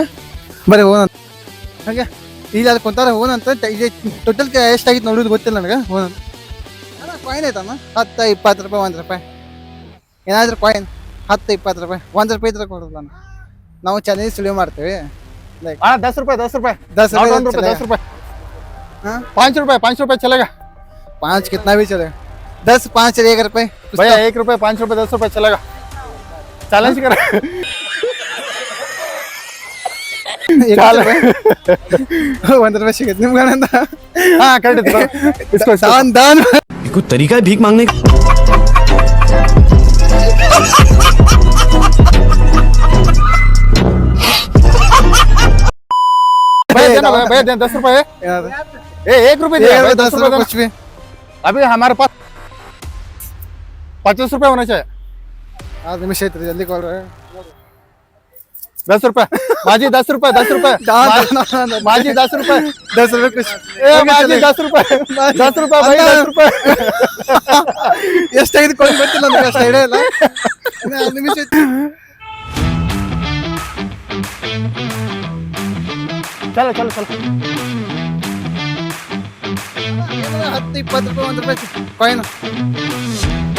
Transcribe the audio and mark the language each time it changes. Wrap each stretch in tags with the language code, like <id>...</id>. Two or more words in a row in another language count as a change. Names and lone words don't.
<kn>ಬರೀ ಹೋಗೋಣ ಹಾಗೆ. ಈಗ ಅಲ್ಲಿ ಕುಂತಾರ ಹೋಗೋಣಂತ. ಟೋಟಲ್ ಎಷ್ಟಾಗಿತ್ತು ನೋಡೋದು ಗೊತ್ತಿಲ್ಲ ನನಗೆ. ಹೋಗೋಣ. ಕಾಯಿನ್ ಐತಣ್ಣ 10, 20 ರೂಪಾಯಿ, 1 ರೂಪಾಯಿ ಏನಾದ್ರೂ ಕಾಯಿನ್ 10, 20 ರೂಪಾಯಿ, 1 ರೂಪಾಯಿ ಇದ್ರೆ ಕೊಡೋದು. ನಾವು ಚಾಲೆಂಜ್ ಸುಳಿವು ಮಾಡ್ತೇವೆ. ಲೈಕ್</kn> <hi>10 रुपए 10 रुपए 10 रुपये 10 रुपए 5 रुपए चलेगा. 5 कितना भी चलेगा. 10, 5, 1 रुपये भैया 1 रुपए 5 रुपए 10 रुपए चलेगा. चैलेंज कर</hi> <kn>1 ರೂಪಾಯಿ ಸಿಗುತ್ತೆ ನಿಮ್ಗಂತ.</kn> <hi>हाँ करेक्ट. इसको दान कोई तरीका है भीख मांगने का? भैया 10 रुपए. ए 1 रुपए दिया. 10 रुपए कुछ भी. अभी हमारे पास 50 रुपए होना चाहिए.</hi> <kn>5 ನಿಮಿಷ ಐತ್ರಿ, ಜಲ್ದಿ ಕೊಡ್ರಿ.</kn> <hi>10 रुपए माजी. 10 रुपए 10 रुपए माजी. 10 रुपए</hi> <kn>10 ರೂಪಾಯಿ ಖುಷಿ.</kn> <hi>माजी 10 रुपए 10 रुपए भाई 10 रुपए.</hi> <kn>ಎಷ್ಟಾಗಿದೆ ಕೊಡಿ ಗೊತ್ತಿಲ್ಲ ನನಗೆ, ಅಷ್ಟು ಐಡಿಯಾ ಇಲ್ಲ. 5 ನಿಮಿಷ ಐತಿ.</kn> <hi>चलो चलो चलो.</hi> <kn>10, 20 ರೂಪಾಯಿ, 1 ರೂಪಾಯಿ ಕಾಯಿನ್ ಅಕ್ಕ.</kn>